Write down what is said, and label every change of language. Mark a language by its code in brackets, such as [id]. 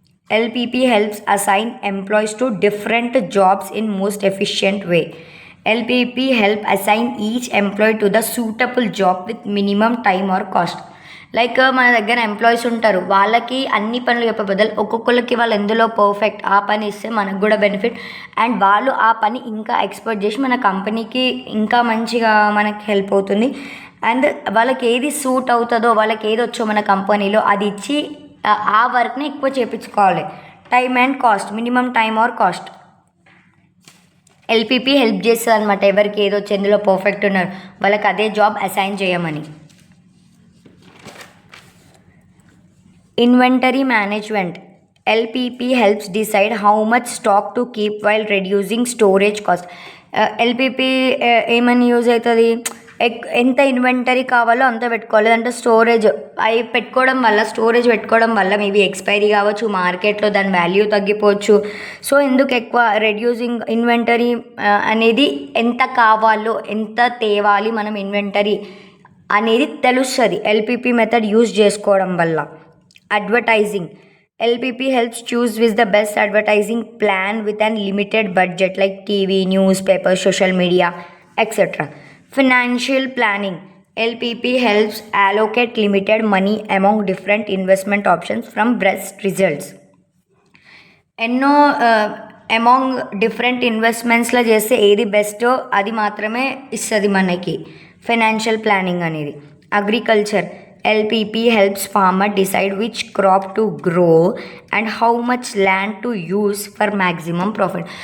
[en] LPP helps assign employees to different jobs in most efficient way. LPP help assign each employee to the suitable job with minimum time or cost. [te] Like మన దగ్గర employees ఉంటారు, వాళ్ళకి అన్ని పనులు చెప్పే బదులు ఒక్కొక్కరికి వాళ్ళు ఎందులో పర్ఫెక్ట్ ఆ పని ఇస్తే మనకు కూడా బెనిఫిట్, అండ్ వాళ్ళు ఆ పని ఇంకా ఎక్స్పర్ట్ చేసి మన కంపెనీకి ఇంకా మంచిగా మనకి హెల్ప్ అవుతుంది. అండ్ వాళ్ళకి ఏది సూట్ అవుతుందో, వాళ్ళకి ఏది వచ్చో మన కంపెనీలో అది ఇచ్చి ఆ వర్క్ని ఎక్కువ చేయించుకోవాలి. [en] Time and cost, minimum time or cost. [te] LPP help చేస్తుంది అనమాట, ఎవరికి ఏదో చెందులో పర్ఫెక్ట్ ఉన్నారు వాళ్ళకి అదే జాబ్ అసైన్ చేయమని. [en] Inventory management. LPP helps decide how much stock to keep while reducing storage cost. [te] LPP ఏమని యూజ్ అవుతుంది, ఎంత ఇన్వెంటరీ కావాలో అంత పెట్టుకోవాలి. లేదంటే స్టోరేజ్ అవి పెట్టుకోవడం వల్ల, స్టోరేజ్ పెట్టుకోవడం వల్ల మేబీ ఎక్స్పైరీ కావచ్చు, మార్కెట్లో దాని వాల్యూ తగ్గిపోవచ్చు. సో ఎందుకు ఎక్కువ రెడ్యూసింగ్ ఇన్వెంటరీ అనేది ఎంత కావాలో, ఎంత తేవాలి మనం ఇన్వెంటరీ అనేది తెలుస్తుంది ఎల్పిపి మెథడ్ యూజ్ చేసుకోవడం వల్ల. [en] Advertising, LPP helps choose with the best advertising plan with an limited budget like TV, newspaper, social media, etc. Financial planning, LPP helps allocate limited money among different investment options from best results. [te] ఎన్నో among different ఇన్వెస్ట్మెంట్స్లో చేస్తే ఏది Bairstow అది మాత్రమే ఇస్తుంది మనకి financial planning అనేది. [en] Agriculture, LPP helps farmer decide which crop to grow and how much land to use for maximum profit.